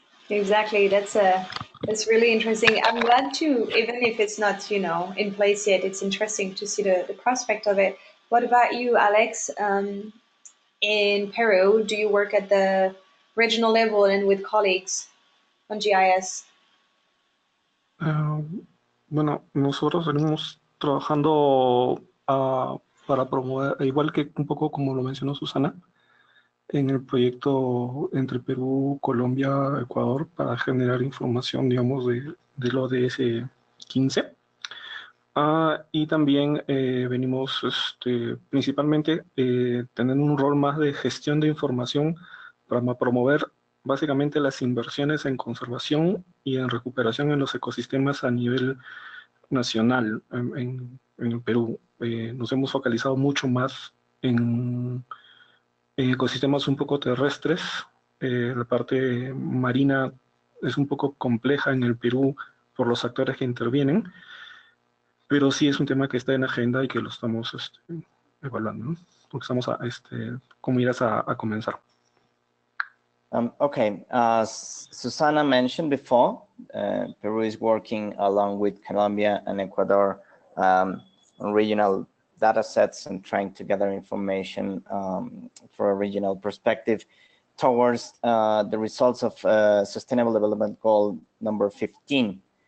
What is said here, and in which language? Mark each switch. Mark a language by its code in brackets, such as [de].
[en] Exactly, that's really interesting. I'm glad to, even if it's not in place yet, it's interesting to see the prospect of it. What about you, Alex? In Peru, do you work at the regional level and with colleagues on GIS? [es] Bueno, nosotros venimos trabajando para promover, igual que un poco como lo mencionó Susana, en el proyecto entre Perú, Colombia, Ecuador, para generar información, digamos, del ODS 15. Y también venimos principalmente teniendo un rol más de gestión de información para promover básicamente las inversiones en conservación y en recuperación en los ecosistemas a nivel nacional en el Perú. Nos hemos focalizado mucho más en ecosistemas un poco terrestres. La parte marina es un poco compleja en el Perú por los actores que intervienen, pero sí es un tema que está en agenda y que lo estamos evaluando, ¿no? Porque estamos como irás a comenzar. [en] Okay, as Susana mentioned before, Peru is working along with Colombia and Ecuador on regional data sets and trying to gather information for a regional perspective towards the results of Sustainable Development Goal number 15.